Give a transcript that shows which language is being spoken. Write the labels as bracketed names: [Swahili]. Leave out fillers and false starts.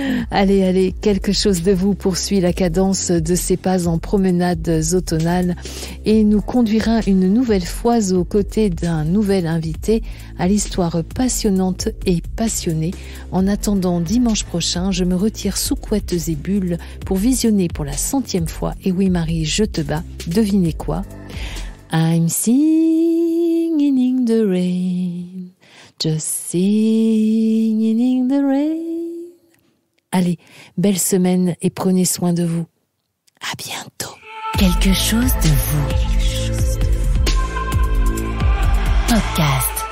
[French] Allez, quelque chose de vous poursuit la cadence de ces pas en promenade automnale et nous conduira une nouvelle fois aux côtés d'un nouvel invité à l'histoire passionnante et passionnée. En attendant dimanche prochain, je me retire sous couettes et bulles pour visionner pour la 100e fois, et oui Marie, je te bats, devinez quoi ? [English] I'm singing in the rain, just singing in the rain. [French] Allez, belle semaine et prenez soin de vous. À bientôt. Quelque chose de vous. Podcast.